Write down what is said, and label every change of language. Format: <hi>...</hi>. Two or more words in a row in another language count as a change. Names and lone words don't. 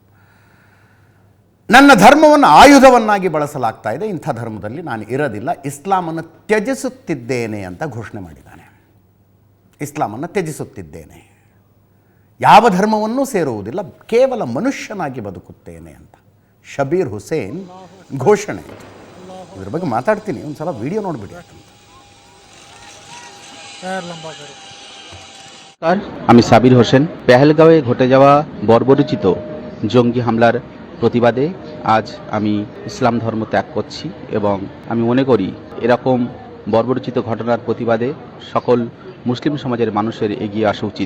<kn>ನನ್ನ ಧರ್ಮವನ್ನು ಆಯುಧವನ್ನಾಗಿ ಬಳಸಲಾಗ್ತಾ ಇದೆ, ಇಂಥ ಧರ್ಮದಲ್ಲಿ ನಾನು ಇರೋದಿಲ್ಲ, ಇಸ್ಲಾಮನ್ನು ತ್ಯಜಿಸುತ್ತಿದ್ದೇನೆ ಅಂತ ಘೋಷಣೆ ಮಾಡಿದ್ದಾನೆ. ಇಸ್ಲಾಮನ್ನು ತ್ಯಜಿಸುತ್ತಿದ್ದೇನೆ, ಯಾವ ಧರ್ಮವನ್ನೂ ಸೇರುವುದಿಲ್ಲ, ಕೇವಲ ಮನುಷ್ಯನಾಗಿ ಬದುಕುತ್ತೇನೆ ಅಂತ ಶಬೀರ್ ಹುಸೇನ್ ঘোষণೆ. ಇದ್ರ ಬಗ್ಗೆ ಮಾತಾಡ್ತೀನಿ, ಒಂದು ಸಲ ವಿಡಿಯೋ ನೋಡಿಬಿಡಿ.</kn> <bn>আমি সাবির হোসেন। পেহেলগাঁওয়ে ঘটে যাওয়া বর্বরোচিত জঙ্গি হামলার প্রতিবাদে আজ আমি ইসলাম ধর্ম ত্যাগ করছি এবং আমি মনে করি এরকম বর্বরোচিত ঘটনার প্রতিবাদে সকল মুসলিম সমাজের মানুষের এগিয়ে আসা উচিত।</bn>